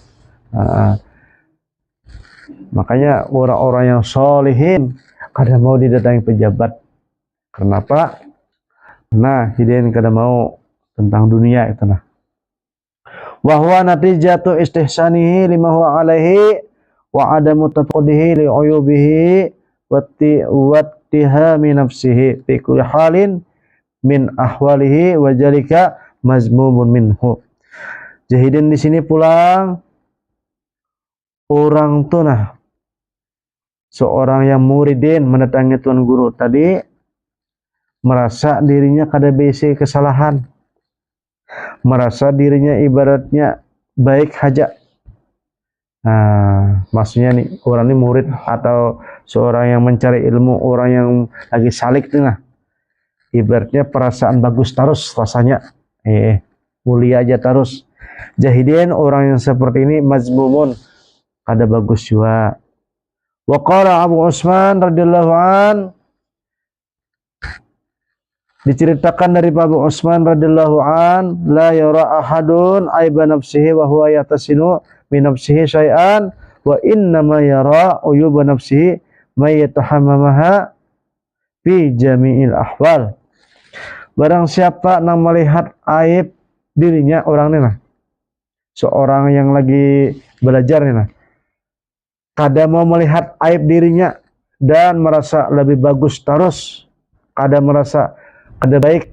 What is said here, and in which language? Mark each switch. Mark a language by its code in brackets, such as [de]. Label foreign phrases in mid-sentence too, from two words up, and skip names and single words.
[bjn] Makanya orang-orang yang solihin kada mau didatangi pejabat. Kenapa? Nah, hidin kada mau tentang dunia itu nah. [ar] وهو نتيجة استحسانه لما هو عليه وعدم تفقده لعيوبه واتهام نفسه في كل حال من أحواله وذلك مذموم منه. [bjn] Jahidin di sini pulang orang tuh nah, seorang yang muridin mendatangi tuan guru tadi merasa dirinya kada besi kesalahan, merasa dirinya ibaratnya baik haja. Nah, maksudnya nih orang ini murid atau seorang yang mencari ilmu, orang yang lagi salik tuh nah, ibaratnya perasaan bagus terus rasanya, mulia aja terus. Jahidin orang yang seperti ini mazmumun, kada bagus juga. [ar] وقال أبو عثمان رضي الله عن, [bjn] diceritakan dari Abu Utsman radhiyallahu an, [ar] لا يرى أحد عيب نفسه وهو يستحسن من نفسه شيئا وإنما يرى عيوب نفسه من يتهمها في جميع الأحوال. [bjn] Barang siapa yang melihat aib dirinya, orang ini nah, seorang yang lagi belajar nih nah, kada mau melihat aib dirinya dan merasa lebih bagus terus, kada merasa kada baik.